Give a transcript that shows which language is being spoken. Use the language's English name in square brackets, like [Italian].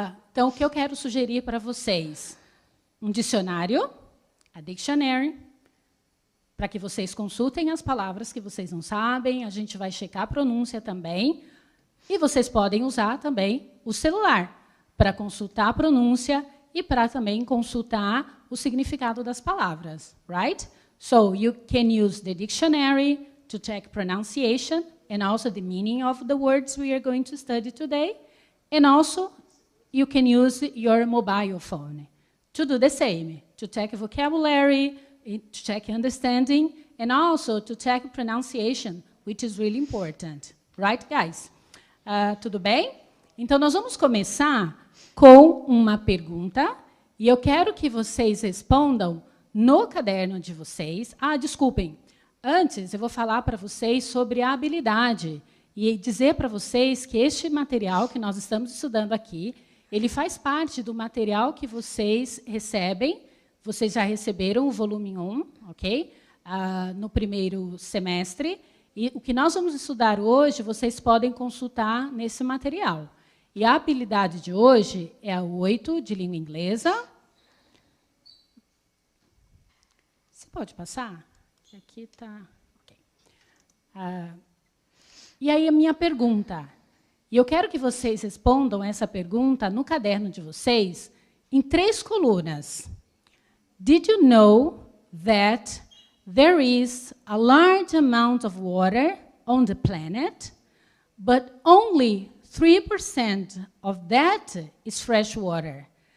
[Portuguese] Então, o que eu quero sugerir para vocês? Um dicionário, [English] a dictionary, [Portuguese] para que vocês consultem as palavras que vocês não sabem, a gente vai checar a pronúncia também, e vocês podem usar também o celular para consultar a pronúncia e para também consultar o significado das palavras, right? [English] So you can use the dictionary to check pronunciation and also the meaning of the words we are going to study today, and also you can use your mobile phone to do the same, to check vocabulary, to check understanding, and also to check pronunciation, which is really important. Right, guys? [Portuguese] Tudo bem? Então, nós vamos começar com uma pergunta, e eu quero que vocês respondam no caderno de vocês. Desculpem, antes eu vou falar para vocês sobre a habilidade, e dizer para vocês que este material que nós estamos estudando aqui, ele faz parte do material que vocês recebem. Vocês já receberam o volume 1, ok? No primeiro semestre. E o que nós vamos estudar hoje, vocês podem consultar nesse material. E a habilidade de hoje é a 8 de língua inglesa. Você pode passar? Aqui está. Okay. E aí a minha pergunta. E eu quero que vocês respondam essa pergunta no caderno de vocês em 3 colunas. [English] Did you know that there is a large amount of water on the planet, but only 3% of that is fresh water?